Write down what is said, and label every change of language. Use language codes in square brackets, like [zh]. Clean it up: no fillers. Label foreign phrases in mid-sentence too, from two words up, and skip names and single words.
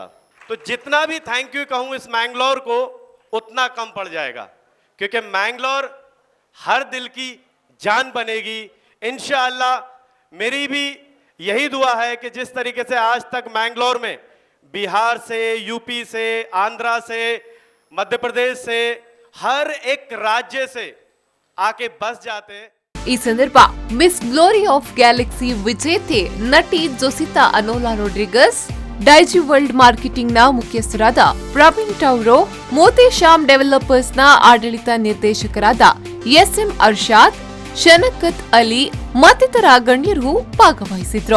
[hi] तो जितना भी [en] thank you [hi] कहूँ इस मैंगलोर को उतना कम पड़ जाएगा, क्योंकि मैंगलोर हर दिल की जान बनेगी [ar] إن شاء الله. [hi] मेरी भी यही दुआ है कि जिस तरीके से आज तक मैंगलोर में बिहार से, यूपी से, आंध्रा से, मध्य प्रदेश से, हर एक राज्य से आके बस जाते. [kn] ಈ ಸಂದರ್ಭ ಮಿಸ್ ಗ್ಲೋರಿ ಆಫ್ ಗ್ಯಾಲಕ್ಸಿ ವಿಜೇತೆ ನಟಿ ಜೊಸಿತಾ ಅನೋಲಾ ರೋಡ್ರಿಗಸ್, ಡೈಜಿ ವರ್ಲ್ಡ್ ಮಾರ್ಕೆಟಿಂಗ್ನ ಮುಖ್ಯಸ್ಥರಾದ ಪ್ರವೀಣ್ ಟೌರೋ, ಮೋತಿಶ್ಯಾಮ್ ಡೆವಲಪರ್ಸ್ನ ಆಡಳಿತ ನಿರ್ದೇಶಕರಾದ ಎಸ್ಎಂ ಅರ್ಷಾದ್, ಶನಕತ್ ಅಲಿ ಮತ್ತಿತರ ಗಣ್ಯರು ಭಾಗವಹಿಸಿದ್ರು.